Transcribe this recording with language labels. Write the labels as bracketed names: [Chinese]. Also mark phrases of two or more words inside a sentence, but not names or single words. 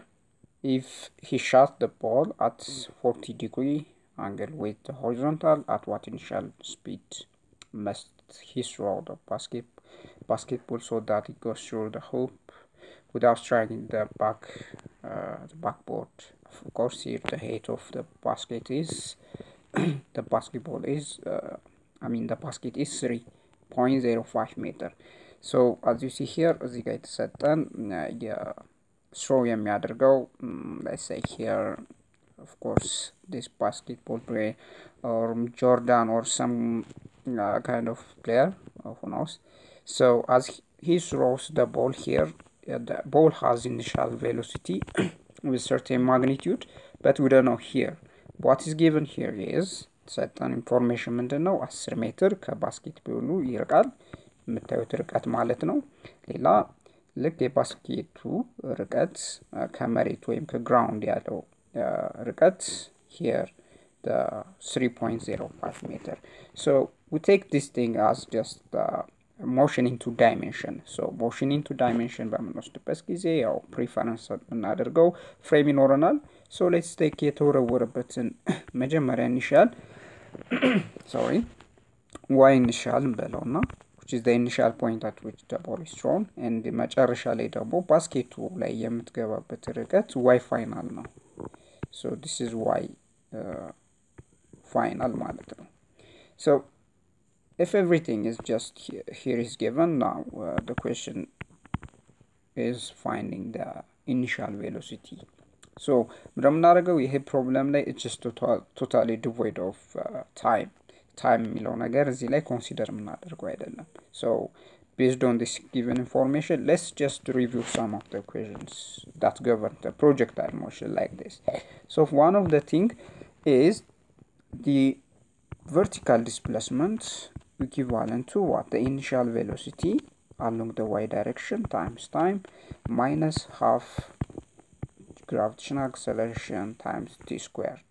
[English] If he shot the ball at 40-degree angle with the horizontal, at what initial speed must he throw the basketball so that it goes through the hoop without striking the backboard? Of course, here the height of the basket is the basketball is the basket is 3.05 meter. So as you see here [Amharic] እዚህ ጋር የተሰጠን [English] throw የሚያደርገው let's say here of course this basketball player or Jordan or some kind of player, who knows. So as he throws the ball here, the ball has initial velocity with certain magnitude, but we don't know here. What is given here is certain information [Amharic] ምንድነው 10 ሜትር ከባስኬትቦሉ ይርቃል የምታዩት ርቀት ማለት ነው። ሌላ ልክ የባስኬቱ ርቀት ከመሬት ወይም ከግራውንድ ያለው ርቀት [English] here the 3.05 meter. So we take this thing as just motion into dimension. So motion into dimension [Amharic] በምንወስድበት ጊዜ ያው ፕሪፈረንስ እናደርገው ፍሬም ይኖረናል። [English] So let's take [Amharic] የተወረወረበትን መጀመሪያ ኢኒሻል [English] y initial እንበለውና which is the initial point at which the ball is thrown, and [Amharic] መጨረሻ ላይ ደግሞ ባስኬቱ ላይ የምትገባበት ርቀት [English] y final ነው። So this is y final [Amharic] ማለት ነው። [English] So if everything is just here is given, now the question is finding the initial velocity. So [Amharic] ምንድነው ይሄ ፕሮብለም ላይ [English] it's just totally devoid of time [Amharic] የሚለው ነገር እዚህ ላይ ኮንሲደር የምናደርገው አይደለም። [English] So based on this given information, let's just review some of the equations that govern the projectile motion like this. So one of the thing is the vertical displacement equivalent to what? The initial velocity along the y direction times time minus half gravitational acceleration times t squared.